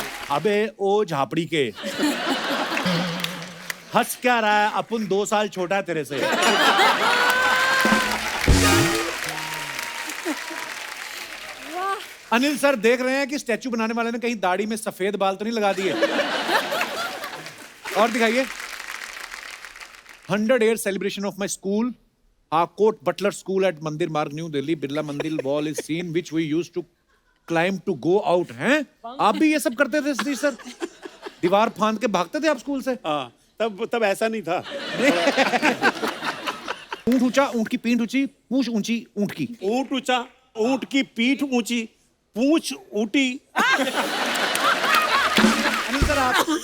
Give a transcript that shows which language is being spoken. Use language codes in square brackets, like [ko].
[hi] अबे ओ झापड़ी के, हंस क्या रहा है? अपन 2 साल छोटा है तेरे से। अनिल सर देख रहे हैं कि स्टैचू बनाने वाले ने कहीं दाढ़ी में सफेद बाल तो नहीं लगा दिए? और दिखाइए। [en] 100 year celebration of my school, Harcourt Butler School at Mandir Marg, New Delhi. Birla Mandir wall is seen which we used to climb to go out. [hi] हैं? आप भी ये सब करते थे सतीश सर? दीवार फांद के भागते थे आप स्कूल से? हाँ, तब ऐसा नहीं था। ऊंट ऊंचा, ऊंट की पीठ ऊंची, पूंछ ऊंची ऊंट की। ऊंट ऊंचा, ऊंट की पीठ ऊंची, पूंछ ऊंटी। अनिल सर आप।